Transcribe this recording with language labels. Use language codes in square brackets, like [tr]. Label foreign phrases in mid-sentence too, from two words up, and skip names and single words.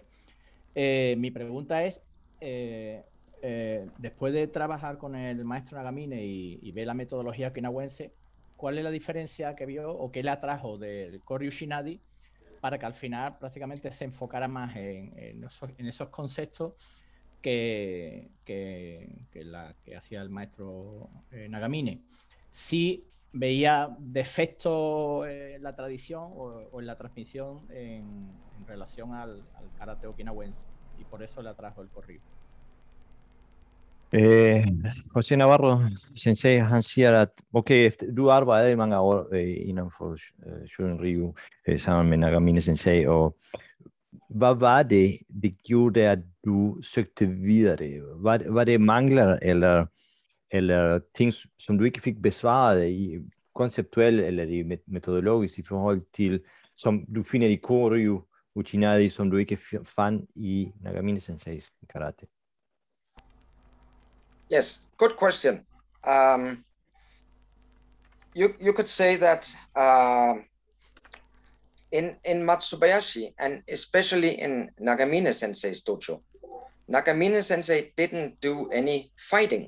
[es] Mi pregunta es, después de trabajar con el maestro Nagamine y ver la metodología okinawense, ¿cuál es la diferencia que vio o qué le atrajo del Koryu Uchinadi para que al final prácticamente se enfocara más en esos conceptos que hacía el maestro Nagamine? Si veía defectos en la tradición o en la transmisión en relación al karate okinawense, y por eso le atrajo el Koryu. [da] José Navarro, Sensei, han siger, at okay, du arbejdede i mange år inden for Shorin-ryu sammen med Nagamine Sensei, og hvad var det gjorde, at du søgte videre? Var det mangler eller ting, som du ikke fik besvaret i konceptuelt eller i metodologisk i forhold til, som du finder i Koryu Uchinadi, som du ikke fandt i Nagamine Senseis karate? [en] Yes, good question. You could say that in Matsubayashi, and especially in Nagamine Sensei's dojo, Nagamine Sensei didn't do any fighting.